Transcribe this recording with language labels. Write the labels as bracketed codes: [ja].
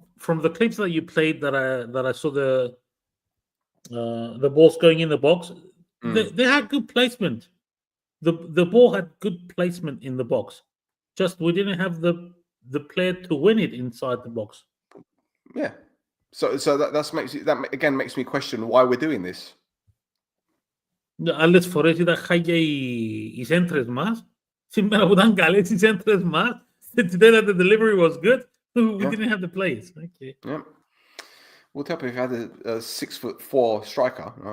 [en] From the clips that you played that I saw the balls going in the box, they had good placement. The ball had good placement in the box. Just we didn't have the player to win it inside the box. Yeah. So that again makes me question why we're doing this. [el] Άλλες φορές ήταν χάγια οι σέντρες μας. Σήμερα που ήταν καλές οι σέντρες μας, [en] today that the delivery was good, we didn't have the players. Okay. Yeah. We'll tell if you had a 6'4" striker.